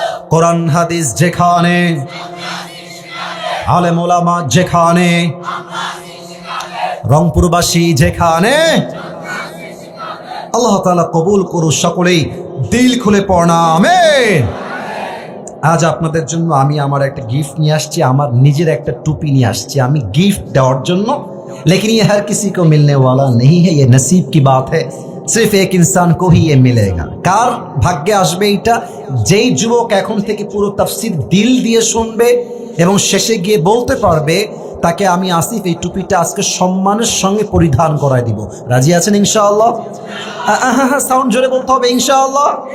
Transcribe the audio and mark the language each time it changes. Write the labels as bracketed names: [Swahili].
[Bangla] কোরআন হাদিস যেখানে, আলেম ওলামা যেখানে, রংপুরবাসী যেখানে, আল্লাহ তাআলা কবুল করুন সকলেই দিল খুলে পড়না আমিন। আজ আপনাদের জন্য আমি আমার একটা গিফট নিয়ে আসছি, আমার নিজের একটা টুপি নিয়ে আসছি আমি গিফট দেওয়ার জন্য। [Hindi] लेकिन ये हर किसी को मिलने वाला नहीं है, ये नसीब की बात है, सिर्फ एक इंसान को ही ये मिलेगा। [Bangla] কার ভাগ্যে আসবে এটা? যেই যুবক এখন থেকে পুরো তাফসীর দিল দিয়ে শুনবে এবং শেষে গিয়ে বলতে পারবে, তাকে আমি আসিফ এই টুপিটা আজকে সম্মানের সঙ্গে পরিধান করায় দিব। রাজি আছেন ইনশাআল্লাহ? সাউন্ড জোরে বলতে হবে ইনশাআল্লাহ।